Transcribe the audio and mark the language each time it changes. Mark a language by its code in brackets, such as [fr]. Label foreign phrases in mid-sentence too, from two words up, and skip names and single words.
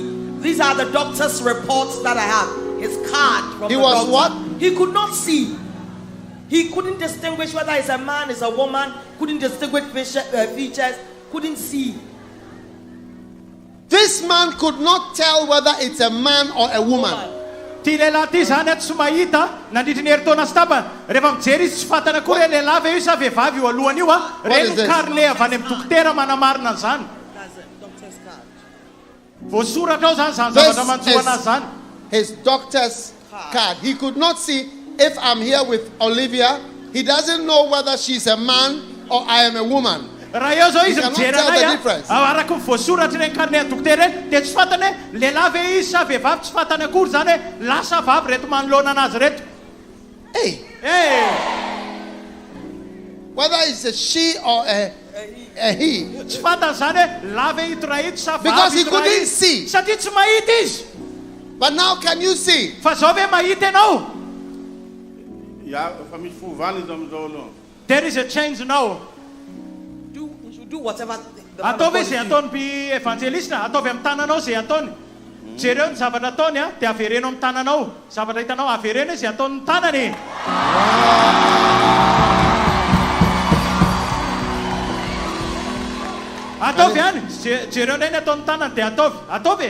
[en] These are the doctor's reports that I have. His card from He the was doctor. what? He could not see. He couldn't distinguish whether it's a man, it's a woman, couldn't distinguish features, couldn't see. This man could not tell whether it's a man or a woman. [mg] Tilela ty zany tsy mahita nandritra ny herintaona sy tapany rehefa mijery izy tsy fatana koa hoe lehilahy ve io sa vehivavy io alohany io a reny carnet avy any amin'ny dokotera manamarina an'izany voasoratra ao zany zany zavatra manjoa anazy zany. [en] His doctor's card. He could not see if I'm here with Olivia. He doesn't know whether she's a man or I am a woman. [mg] Raha eo zao izy [en] cannot [mg] mijery [en] tell the [mg] anay [en] difference. [mg] araka ny voasoratra reny carnet any dokotera reny dia tsy fatany hoe lehilahy ve izy sa vehivavy tsy fatany akory zany hoe lasa vavy reto manoloana anazy reto. [en] Hey, whether it's a she or a he. [mg] Tsy fatany zany hoe lahy ve ito raha ito sa [en] Because he [mg] vavy ito raha [en] couldn't [mg] ito [en] see. [mg] satria tsy mahita izy. [en] But now can you see? [mg] Fa zao ve mahita ianao? [en] There is a change now. You should do whatever the [mg] Ataovy izay ataon'ny Evanjelista, ataovy amin'ny tananao izay ataony. Jereo ny zavatra ataony a, dia avereno amin'ny tananao. Zavatra hitanao avereno izay ataon'ny tanany. Ataovy any, jereo ndray ny ataon'ny tanany dia ataovy.